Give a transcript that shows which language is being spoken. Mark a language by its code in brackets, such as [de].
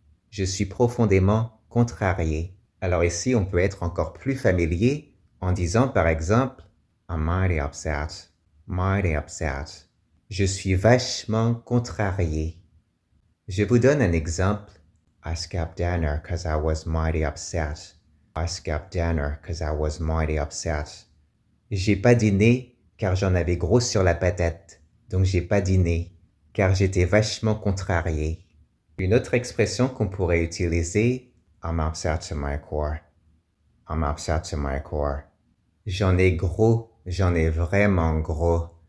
[fr] Je suis profondément contrarié. Alors ici, on peut être encore plus familier en disant par exemple [en] I'm mighty upset. Mighty upset. [fr] Je suis vachement contrarié. Je vous donne un exemple. [en] I skipped dinner because I was mighty upset. I skipped dinner because I was mighty upset. [fr] J'ai pas dîné car j'en avais gros sur la patate. Donc j'ai pas dîné car j'étais vachement contrarié. Une autre expression qu'on pourrait utiliser, [en] I'm upset to my core. I'm upset to my core. [fr] J'en ai gros, j'en ai vraiment gros.